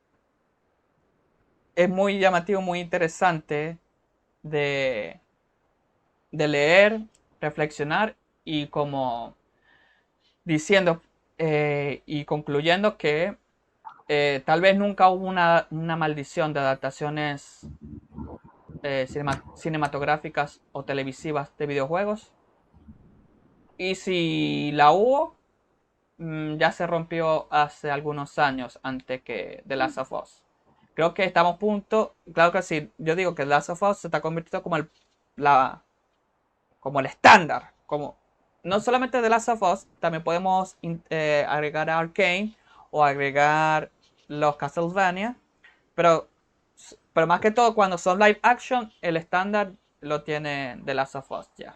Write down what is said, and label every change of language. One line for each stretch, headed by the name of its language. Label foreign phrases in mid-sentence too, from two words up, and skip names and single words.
Spanish: es muy llamativo, muy interesante de leer, reflexionar y como diciendo y concluyendo que tal vez nunca hubo una maldición de adaptaciones cinematográficas o televisivas de videojuegos. Y si la hubo, ya se rompió hace algunos años antes que The Last of Us. Creo que estamos a punto. Claro que sí, yo digo que The Last of Us se está convirtiendo como el estándar. No solamente The Last of Us, también podemos agregar a Arcane o agregar los Castlevania. Pero más que todo, cuando son
English: live action,
Spanish: el estándar lo tiene The Last of Us ya.